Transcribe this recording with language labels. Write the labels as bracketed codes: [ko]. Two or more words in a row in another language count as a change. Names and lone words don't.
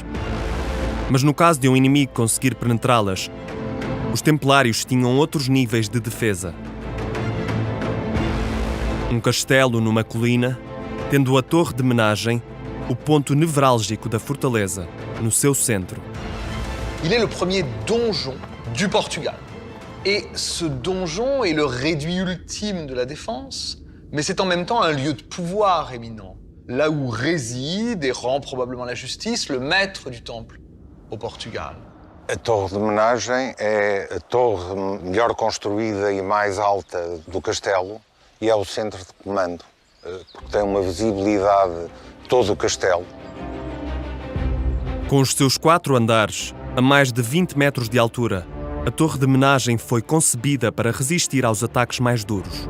[pt] Mas no caso de um inimigo conseguir penetrá-las, os templários tinham outros níveis de defesa. Um castelo numa colina, tendo a torre de menagem, o ponto nevrálgico da fortaleza, no seu centro. [fr] Il est le premier donjon du Portugal. Et ce donjon est le réduit ultime de la défense, mais c'est en même temps un lieu de pouvoir éminent. là où réside et rend probablement la justice le maître du temple au Portugal. [pt] A torre de homenagem é a torre melhor construída e mais alta do castelo e é o centro de comando, porque tem uma visibilidade de todo o castelo. Com os seus 4 andares, a mais de 20 metros de altura, a torre de homenagem foi concebida para resistir aos ataques mais duros.